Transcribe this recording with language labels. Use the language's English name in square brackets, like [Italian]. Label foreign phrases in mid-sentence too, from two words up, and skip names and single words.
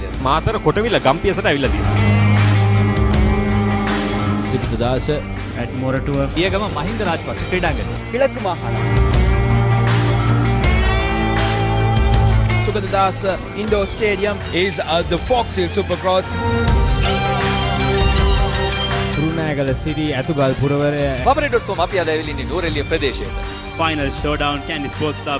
[Sinhala] මාතර කොටවිල ගම්පියසට ඇවිල්ලා තියෙනවා. සිද්ධාස ඇඩ්මොරටුව පියගම මහින්ද රාජපක්ෂ ක්‍රීඩාංගණය [Tamil] கிழக்கு மாகாணம் சுகததாஸ் [English] indoor stadium is the Fox Hill Supercross. [Sinhala] කුරුණෑගල සිරි ඇතුගල් පුරවරය Papare.com අපි අද ඇවිල්ලා ඉන්නේ නූරෙලිය ප්‍රදේශයේ. [English] Final showdown Candy Sports Club.